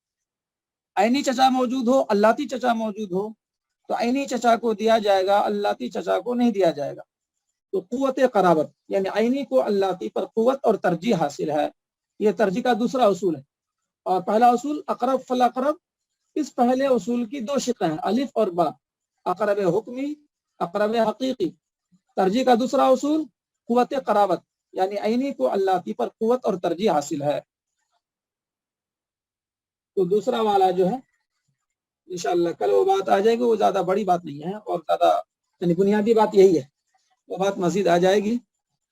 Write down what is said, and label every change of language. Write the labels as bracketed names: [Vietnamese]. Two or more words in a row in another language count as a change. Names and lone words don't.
[Urdu] عینی چچا موجود ہو, اللتی چچا موجود ہو تو عینی چچا کو دیا جائے گا, اللتی چچا کو نہیں دیا جائے گا. تو قوت قرابت یعنی عینی کو اللتی پر قوت اور ترجیح حاصل ہے. یہ ترجیح کا دوسرا اصول ہے. اور پہلا اصول اقرب فالاقرب, اس پہلے اصول کی دو شقیں ہیں, الف اور با, اقرب حکمی اقرب حقیقی. ترجیح کا دوسرا اصول قوت قرابت یعنی عینی کو اللتی پر قوت اور ترجیح حاصل ہے. تو دوسرا والا جو ہے انشاءاللہ کل وہ بات آ جائے گی, وہ زیادہ بڑی بات نہیں ہے اور زیادہ یعنی بنیادی بات یہی ہے, وہ بات مزید آ جائے گی.